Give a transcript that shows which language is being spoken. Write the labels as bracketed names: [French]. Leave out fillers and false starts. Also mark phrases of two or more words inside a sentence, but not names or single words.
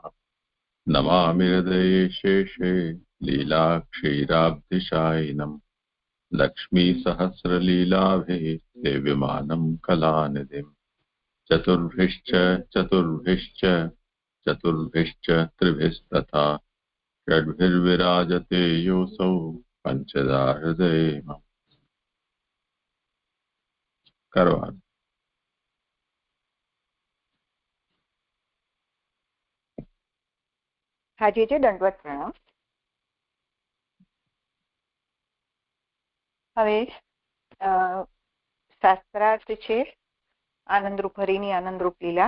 [Sanskrit] नमामि हृदये शेषे लीलाक्षीराब्धिशायिनम् लक्ष्मीसहस्रलीलाभिः सेव्यमानं कलानिधिम्। चतुर्भिश्च चतुर्भिश्च चतुर्भिश्च त्रिभिस्तथा षड्भिर्विराजते योऽसौ पञ्चदा हृदये मम। करवार [Gujarati] હાજી દંડવત પ્રણામ. હવે શાસ્ત્રાર્થ છે આનંદરૂપ હરિની આનંદરૂપ લીલા.